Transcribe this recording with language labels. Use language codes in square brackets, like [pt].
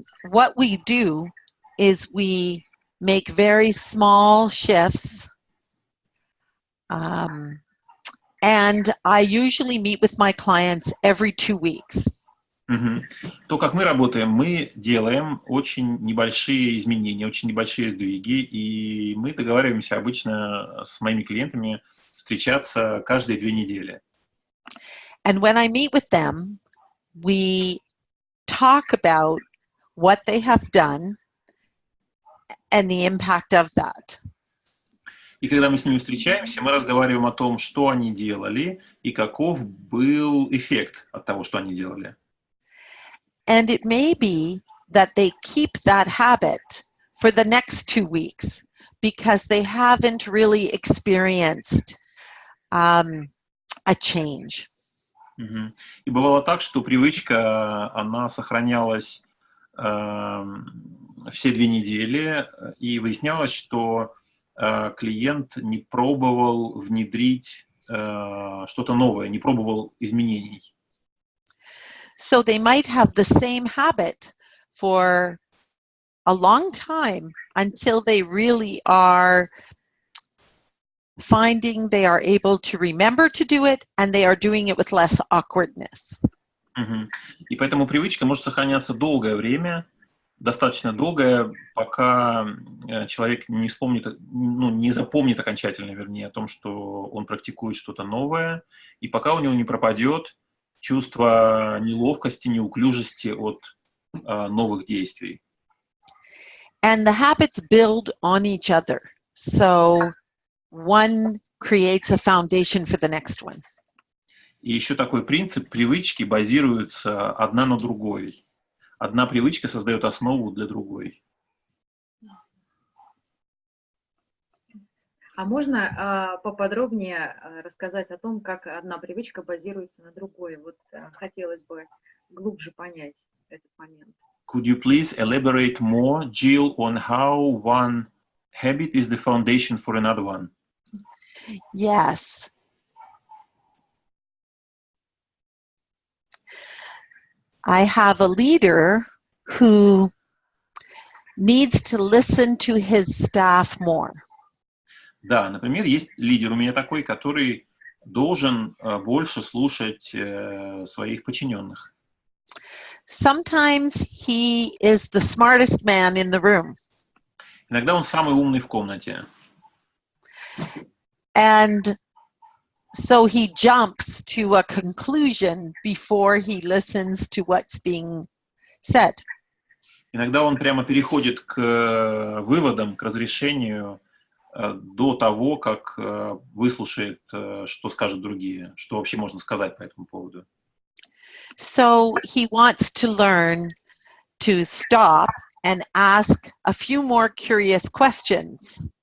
[en] What we do is we make very small shifts. And I usually meet with my clients every 2 weeks. [ru] То, как мы работаем, мы делаем очень небольшие изменения, очень небольшие сдвиги, и мы договариваемся обычно с моими клиентами встречаться каждые 2 недели. [en] And when I meet with them, we talk about what they have done and the impact of that. [ru] И когда мы с ними встречаемся, мы разговариваем о том, что они делали и каков был эффект от того, что они делали. [en] And it may be that they keep that habit for the next 2 weeks because they haven't really experienced a change. [ru] И бывало так, что привычка, она сохранялась все 2 недели, и выяснялось, что клиент не пробовал внедрить что-то новое, не пробовал изменений. [en] So they might have the same habit for a long time until they really are finding they are able to remember to do it and they are doing it with less awkwardness. [ru] И поэтому привычка может сохраняться долгое время, достаточно долгое, пока человек не вспомнит, не запомнит окончательно, вернее, о том, что он практикует что-то новое, и пока у него не пропадет чувство неловкости, неуклюжести от новых действий. [en] And the habits build on each other. So one creates a foundation for the next one. [ru] И еще такой принцип: привычки базируются одна на другой. Одна привычка создает основу для другой. А можно поподробнее рассказать о том, как одна привычка базируется на другой? Вот хотелось бы глубже понять этот момент. [en] Could you please elaborate more, Jill, on how one habit is the foundation for another one? Yes. I have a leader who needs to listen to his staff more. [ru] Да, например, есть лидер у меня такой, который должен больше слушать своих подчиненных. [en] Sometimes he is the smartest man in the room. [ru] Иногда он самый умный в комнате. [en] And so he jumps to a conclusion before he listens to what's being said. [ru] Иногда он прямо переходит к выводам, к разрешению до того, как выслушает, что скажут другие, что вообще можно сказать по этому поводу. [en] So he wants to learn to stop and ask a few more curious questions.